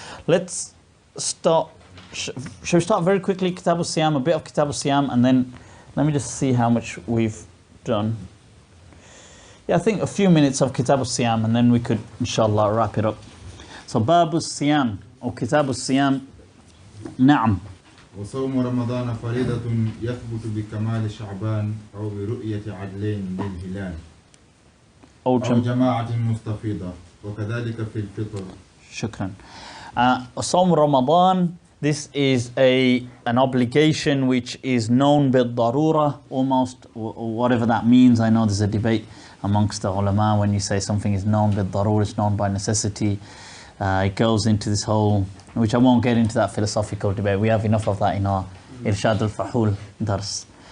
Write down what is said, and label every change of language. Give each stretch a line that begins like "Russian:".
English: Let's start. Shall we start very quickly? Kitab al-Siyam, a bit of Kitab al-Siyam, and then let me just see how much we've done. Yeah, I think a few minutes of Kitab al-Siyam, and then we could, inshallah, wrap it up. So, Bab al-Siyam, or Kitab al-Siyam, Na'am.
Arabic: وصوم رمضان فريضة يثبت بكمال شعبان أو برؤية عدلين للهلال أو جماعة مستفيضة وكذلك في الفطر. Shukran.
English: Sawm Ramadan, this is an obligation which is known bil-darura, almost, whatever that means. I know there's a debate amongst the ulama when you say something is known bil-darura, it's known by necessity. It goes into this whole, which I won't get into that philosophical debate. We have enough of that in our Irshad al-Fahul dars.